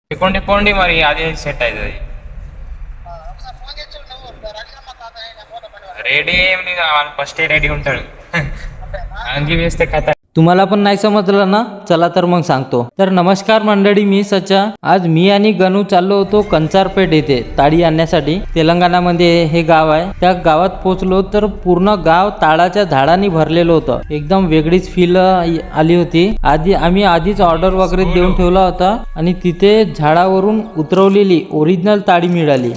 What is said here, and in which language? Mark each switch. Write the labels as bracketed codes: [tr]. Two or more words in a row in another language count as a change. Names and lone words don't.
[te] टिकोंडी पोंडी మరి అది సెట్ అవుతుంది. రెడీ ఏమి ఫస్ట్ రెడీ ఉంటాడు అంగి వేస్తే కథ. [mr] तुम्हाला पण नाही समजलं ना, चला तर मग सांगतो. तर नमस्कार मंडळी, मी सचा. आज मी आणि गणू चाललो होतो कंचारपेठ येथे ताडी आणण्यासाठी. तेलंगणामध्ये हे गाव आहे. त्या गावात पोहोचलो तर पूर्ण गाव ताडाच्या झाडांनी भरलेलं होतं. एकदम वेगळीच फील आली होती. आम्ही आधीच ऑर्डर वगैरे देऊन ठेवला होता आणि तिथे झाडावरून उतरवलेली ओरिजिनल ताडी मिळाली.